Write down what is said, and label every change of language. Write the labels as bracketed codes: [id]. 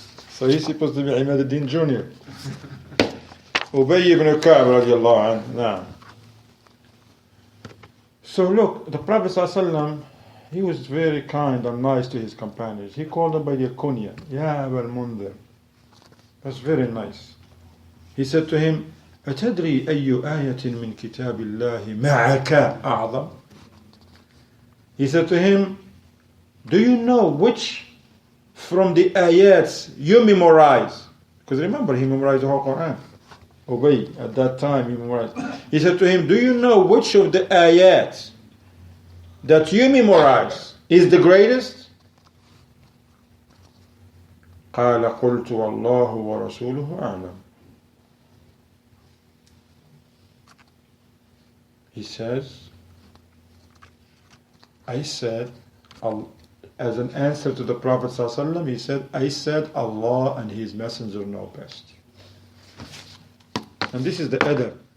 [en] So he's supposed to be Imaduddin Jr. Ubay ibn Ka'b radiallahu anhu. Nah. So look, the Prophet ﷺ, he was very kind and nice to his companions. He called them by their kunya, Ya Abu al-Mundhir. That's very nice. He said to him, أتدري أي آية من كتاب الله معك أعظم? He said to him, do you know which from the ayats you memorize? Because remember, he memorized the whole Quran. Ubay, at that time he memorized. He said to him, do you know which of the ayats that you memorize is the greatest? [ar] قال قلت والله ورسوله أعلم. [en] He says, I said, as an answer to the Prophet ﷺ, he said, I said Allah and His Messenger know best. And this is the adab.